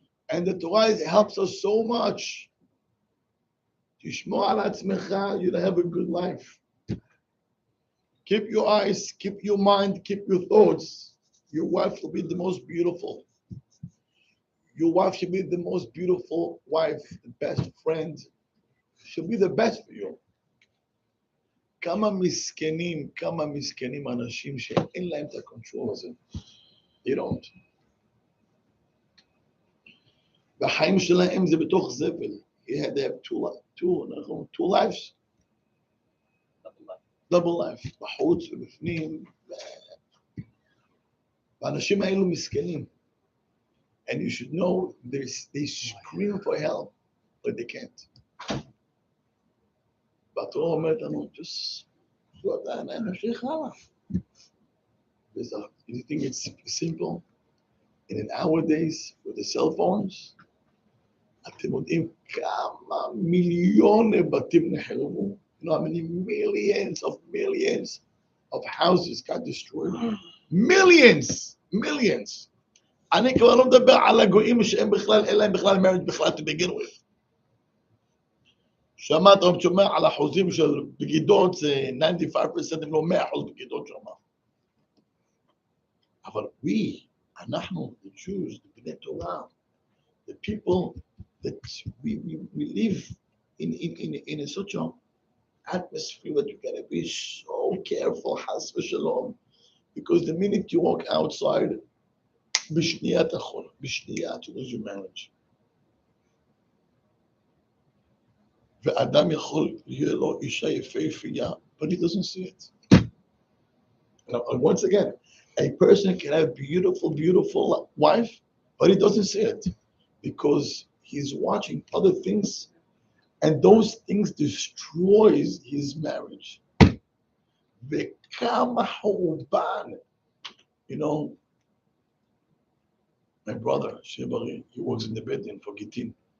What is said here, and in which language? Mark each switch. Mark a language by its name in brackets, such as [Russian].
[English] And the Torah helps us so much. [Hebrew] תשמור על עצמך, [English] you'll have a good life. Keep your eyes, keep your mind, keep your thoughts. Your wife will be the most beautiful. Your wife should be the most beautiful wife, the best friend. She'll be the best for you. [Hebrew] כמה מסכנים אנשים שאין להם את הקונטרול הזה. [English] They don't. [Hebrew] והחיים שלהם זה בתוך זבל. [English] He had to have two lives. Double life. [Hebrew] בחוץ ובפנים. והאנשים האלו מסכנים. [English] And you should know they scream for help, but they can't. [Hebrew] והתורה אומרת לנו, [English] just slow down, [Hebrew] נמשיך הלאה. [English] You think it's simple? In nowadays, with the cell phones, [Hebrew] אתם יודעים כמה מיליוני בתים נחרבו? [English] You know how many millions of houses got destroyed? Millions. [Hebrew] אני כבר לא מדבר על הגויים שהם בכלל, אין להם בכלל marriage בכלל [English] to begin with. [Hebrew] שמעת או שומע על אחוזים של בגידות, זה 95% אם לא 100% בגידות שמה. אבל אנחנו, [English] the Jews, the Bnei Torah, the people that we live in such an atmosphere that you gotta be so careful, has v'shalom, because the minute you walk outside, בשנייה to lose your marriage. [Hebrew] ואדם יכול יהיה לו אישה יפהפייה, [English] but he doesn't see it. And once again, a person can have beautiful wife, but he doesn't see it because he's watching other things, and those things destroys his marriage. [Hebrew] וכמה חורבן, [English] my brother, Shebari, he works in the bedroom for Gittin.